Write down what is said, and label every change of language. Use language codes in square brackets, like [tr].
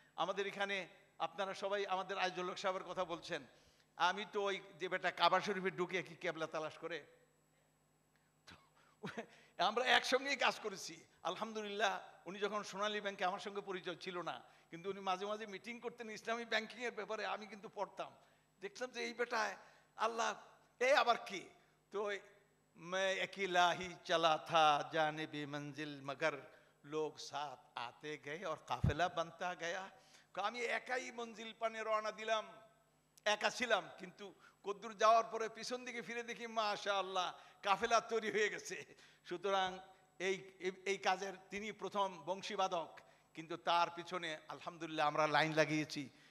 [bn] আমাদের এখানে আপনারা সবাই আমাদের আইজুল হক সাহেবের কথা বলছেন, আমি তো ওই যে বেটা কাবা শরীফে ঢুকে কি কেবলা তালাশ করে, আমরা একসঙ্গেই কাজ করেছি আলহামদুলিল্লাহ। উনি যখন সোনালী ব্যাংকে, আমার সঙ্গে পরিচয় ছিল না, কিন্তু উনি মাঝে মাঝে মিটিং করতেন ইসলামী ব্যাংকিং এর ব্যাপারে, আমি কিন্তু পড়তাম, দেখলাম যে এই বেটায় আল্লাহ, এই আবার কি। [hi] তো मैं अकेला ही चला था जानिबे मंजिल मगर लोग साथ आते गए और काफिला बनता गया। [bn] আমি একাই মঞ্জিল পানে রওনা দিলাম, একা ছিলাম, কিন্তু কদ্দুর যাওয়ার পরে পিছন দিকে ফিরে দেখি মাশাআল্লাহ কাফেলা তৈরি হয়ে গেছে। সুতরাং এই কাজের তিনি প্রথম বংশীবাদক, কিন্তু তার পিছনে আলহামদুলিল্লাহ আমরা লাইন লাগিয়েছি।